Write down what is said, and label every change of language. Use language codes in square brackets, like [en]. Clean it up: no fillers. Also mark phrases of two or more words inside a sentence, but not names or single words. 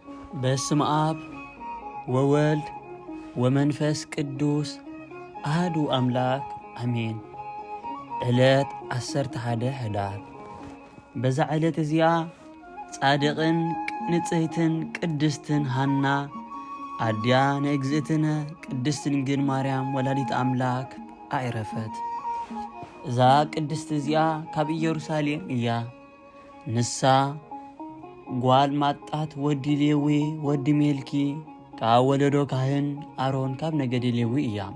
[gez] በስመ አብ ወወልድ ወመንፈስ ቅዱስ አሐዱ አምላክ አሜን። [ti] ዕለት 11 ህዳር። በዛ ዕለት እዚኣ ጻድቕን ንጽሕትን ቅድስትን ሃና ኣድያ ንእግዝእትነ ቅድስት ድንግል ማርያም ወላዲት ኣምላክ ኣዕረፈት። እዛ ቅድስት እዚኣ ካብ ኢየሩሳሌም እያ። ንሳ ጓል ማጣት ወዲ ሌዊ ወዲ ሜልኪ ካብ ወለዶ ካህን ኣሮን ካብ ነገደ ሌዊ እያ።